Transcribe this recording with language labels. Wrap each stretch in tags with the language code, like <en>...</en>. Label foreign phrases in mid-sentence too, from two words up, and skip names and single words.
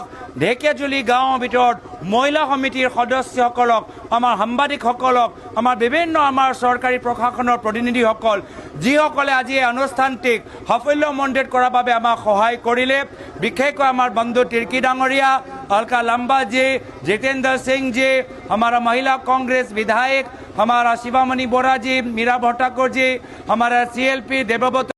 <as>ঢেকীয়াজুলি গাঁৱৰ ভিতৰত মহিলা সমিতিৰ সদস্যসকলক, আমাৰ সাংবাদিকসকলক, আমাৰ বিভিন্ন আমাৰ চৰকাৰী প্ৰশাসনৰ প্ৰতিনিধিসকল, যিসকলে আজি এই অনুষ্ঠানটিক সাফল্যমণ্ডিত কৰাৰ বাবে আমাক সহায় কৰিলে, বিশেষকৈ আমাৰ বন্ধু তিৰ্কি ডাঙৰীয়া,</as> <hi>अलका लंबा जी, जितेंद्र सिंह जी, हमारा महिला कांग्रेस विधायक हमारा शिवामणि बोरा जी, मीरा भट्टाकुर जी, हमारा CLP देवव्रत</hi>